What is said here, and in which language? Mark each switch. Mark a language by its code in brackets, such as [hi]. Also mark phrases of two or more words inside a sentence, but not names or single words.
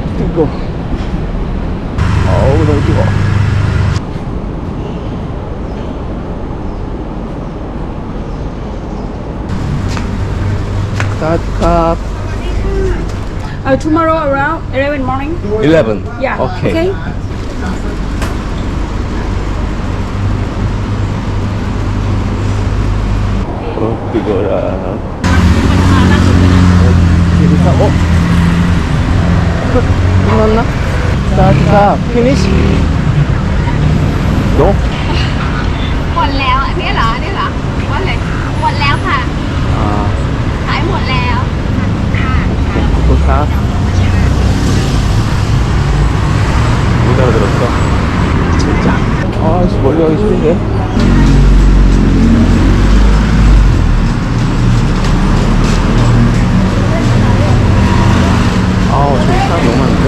[ko] go. 어우 너무 뜨거워. 스타트컵. [en] Tomorrow around 11 morning. 11. Yeah. [ko] Okay. 뜨거라. 여기서 끝났나? [en] 스타트컵 finish? No? [th] หมดแล้วอันนี้เหรออันนี้เหรอว่าเลยหมดแล้วค่ะ [ko] 아, [th] ขายหมดแล้วค่ะ [ko] 좋다. 못 알아들었어. 진짜. 아, 멀리 가기 싫은데. 아우, 저기 사람 너무 많은데?